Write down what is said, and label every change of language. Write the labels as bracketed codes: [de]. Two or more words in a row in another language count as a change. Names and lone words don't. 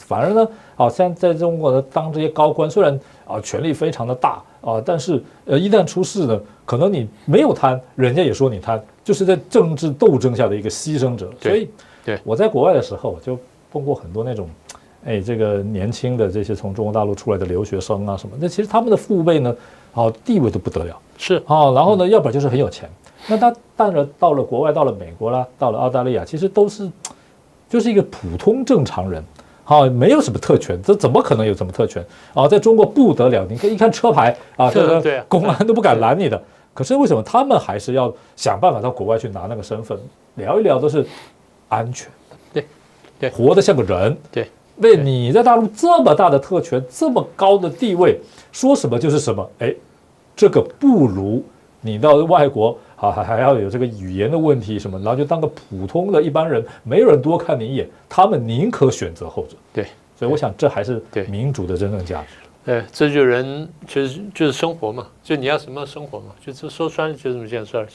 [zh] 反而呢，像在中國呢，當這些高官雖然權力非常的大但是一旦出事呢，可能你沒有貪，人家也說你貪，就是在政治鬥爭下的一個犧牲者。所以我在國外的時候就碰過很多那種，這個年輕的這些從中國大陸出来的留學生啊什麼，那其實他們的父輩呢，地位都不得了，是然後呢，要不然就是很有錢。那他當然到了國外，到了美國啦，到了澳大利亞，其實都是就是一個普通正常人，沒有什麼特權，這怎麼可能有什麼特權在中國不得了，你可以一看車牌這個公安都不敢攔你的。可是為什麼他們還是要想辦法到國外去拿那個身份？聊一聊都是安全的，對，活得像個人，对。为你在大陸這麼大的特權，這麼高的地位，說什麼就是什麼，這個不如你到外國還要有這個語言的問題什麼，然後就當個普通的一般人，沒有人多看你一眼，他們寧可選擇後者。對，所以我想這還是民主的真正價值。對，這就人就是生活嘛，就你要什麼樣生活嘛，就說穿了就這麼件事兒。